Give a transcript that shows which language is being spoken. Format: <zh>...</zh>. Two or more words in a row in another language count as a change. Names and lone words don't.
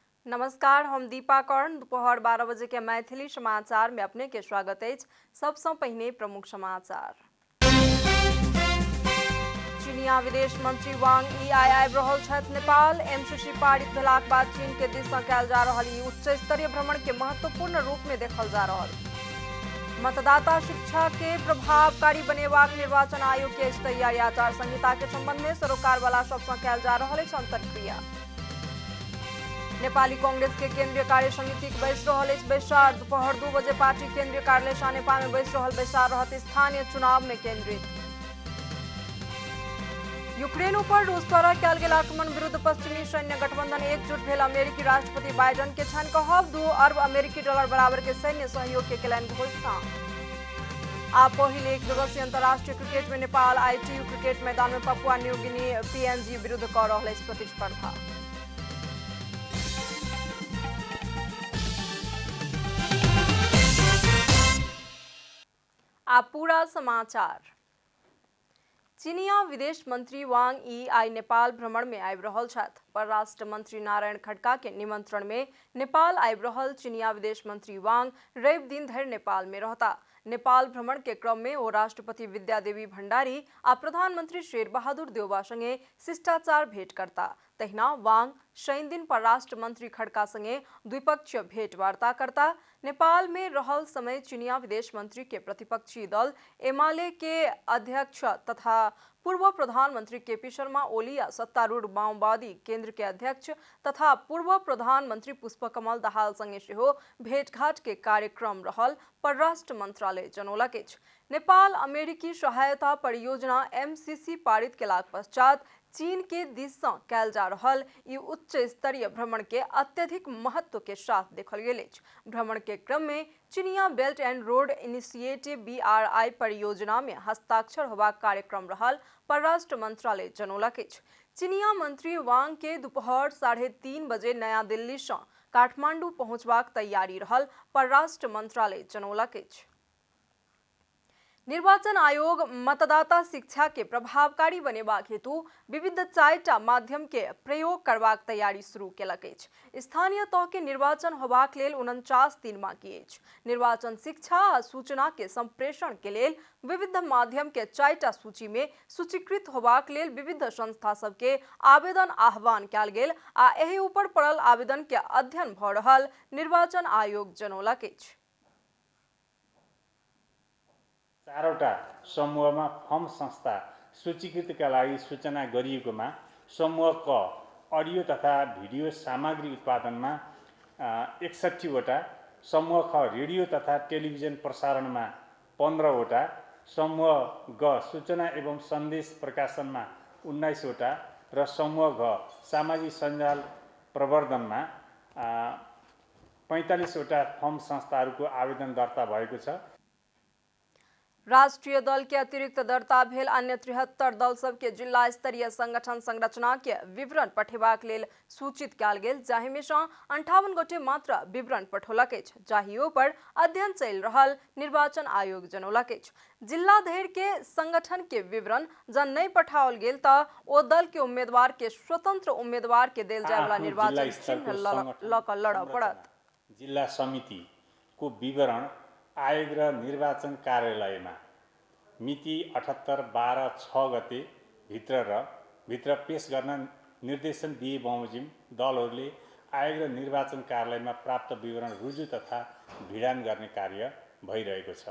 <mai>नमस्कार, हम दीपा कर्ण दोपहर 12 बजे के मैथिली समाचार में अपने के स्वागत है। सबसे पहले प्रमुख समाचार। चीनिया विदेश मंत्री वांग यी आबि रहल छथि नेपाल। एमसीसी पारित भेलाक बाद चीन के दिस सँ कयल जा रहल ई उच्च स्तरीय भ्रमण के महत्वपूर्ण रूप में देखल जा रहल। मतदाता शिक्षा के प्रभावकारी बनेबाक निर्वाचन आयोग के तैयारी। आचार संहिता के संबंध में सरोकार वाला सब सँ कयल जा रहल अछि अंतर्क्रिया। नेपाली कांग्रेस के केंद्रीय कार्य समिति बैस रहल अछि बैसार। दोपहर 2 बजे पार्टी केंद्रीय कार्यालय सानेपा में बैस रहल बैसार रहत स्थानीय चुनाव में केंद्रित। यूक्रेन पर रूस द्वारा कयल गेल आक्रमण विरुद्ध पश्चिमी सैन्य गठबंधन एकजुट भेल। अमेरिकी राष्ट्रपति बाइडेन के छनि कहब 2 अरब अमेरिकी डॉलर बराबर के सैन्य सहयोग के केलनि घोषणा। आ पहिल एक दिवसीय अंतर्राष्ट्रीय क्रिकेट में नेपाल आईटीयू क्रिकेट मैदान में पपुआ न्यू गिनी पीएनजी विरुद्ध कर रहल अछि प्रतिस्पर्धा। आ पूरा समाचार। चीनिया विदेश मंत्री वांग यी आई नेपाल भ्रमण में आबि रहल छथि। परराष्ट्र मंत्री नारायण खड्का के निमंत्रण में नेपाल आबि रहल चीनिया विदेश मंत्री वांग रवि दिन धरि नेपाल में रहता। नेपाल भ्रमण के क्रम में ओ राष्ट्रपति विद्यादेवी भण्डारी आ प्रधानमंत्री शेर बहादुर देउवा संगे शिष्टाचार भेट करता। तहिना वांग शनि दिन परराष्ट्र मंत्री खड्का संगे द्विपक्षीय भेंट वार्ता करता। नेपाल में रहल समय चीनिया विदेश मंत्री के प्रतिपक्षी दल एमाले के अध्यक्ष तथा पूर्व प्रधानमंत्री केपी शर्मा ओली या सत्तारूढ़ माओवादी केंद्र के अध्यक्ष तथा पूर्व प्रधानमंत्री पुष्पकमल दाहाल संगे सेहो भेंटघाट के कार्यक्रम रहल परराष्ट्र मंत्रालय जनौलक अछि। नेपाल अमेरिकी सहायता परियोजना एमसीसी पारित केलाक पश्चात चीन के दिस सँ कयल जा रहल ई उच्च स्तरीय भ्रमण के अत्यधिक महत्व के साथ देखल गेल अछि। भ्रमण के क्रम में चीनिया बेल्ट एंड रोड इनिशिएटिव बीआरआई परियोजना में हस्ताक्षर होबाक कार्यक्रम रहल परराष्ट्र मंत्रालय जनौलक अछि। चीनिया मंत्री वांग के दोपहर 3:30 बजे नया दिल्ली सँ काठमांडू पहुंचबाक तैयारी रहल परराष्ट्र मंत्रालय जनौलक अछि। निर्वाचन आयोग मतदाता शिक्षा के प्रभावकारी बनेबाक हेतु विविध 4टा माध्यम के प्रयोग करबाक तैयारी शुरू केलक अछि। स्थानीय तह के निर्वाचन होबाक लेल 49 दिन बाकी अछि। निर्वाचन शिक्षा आ सूचना के संप्रेषण के लेल विविध माध्यम के 4टा सूची में सूचीकृत होबाक लेल विविध संस्था सब के आवेदन आह्वान कयल गेल आ एहि ऊपर पड़ल आवेदन के अध्ययन भ रहल निर्वाचन आयोग जनौलक अछि।</mai> <ne>4वटा समूहमा फर्म संस्था सूचीकृतका लागि सूचना गरिएकोमा समूह क अडियो तथा भिडियो सामग्री उत्पादनमा 61वटा, समूह ख रेडियो तथा टेलिभिजन प्रसारणमा 15वटा, समूह ग सूचना एवं सन्देश प्रकाशनमा 19वटा र समूह घ सामाजिक सञ्जाल प्रवर्धनमा 45वटा फर्म संस्थाहरूको आवेदन दर्ता भएको छ।</ne> <mai>राष्ट्रीय दल के अतिरिक्त दर्ता भेल अन्य 73 दल सब के जिला स्तरीय संगठन संरचना के विवरण पठेबाक लेल सूचित कयल गेल, जाहि में सँ 58 गोटे मात्र विवरण पठौलक अछि, जाहियो पर अध्ययन चलि रहल निर्वाचन आयोग जनौलक अछि। जिला धरि के संगठन के विवरण जन नहीं पठाओल गेल त ओ दल के उम्मीदवार के स्वतंत्र उम्मीदवार के देल जाय वाला निर्वाचन चिन्ह ल क लड़ पड़त।</mai> <ne>जिल्ला समिति को विवरण आयोग र निर्वाचन कार्यालयमा मिति 78/12/6 गते भित्र पेश गर्न निर्देशन दिए बमोजिम दलहरूले आयोग र निर्वाचन कार्यालयमा प्राप्त विवरण रुजु तथा भिडान गर्ने कार्य भइरहेको छ।</ne>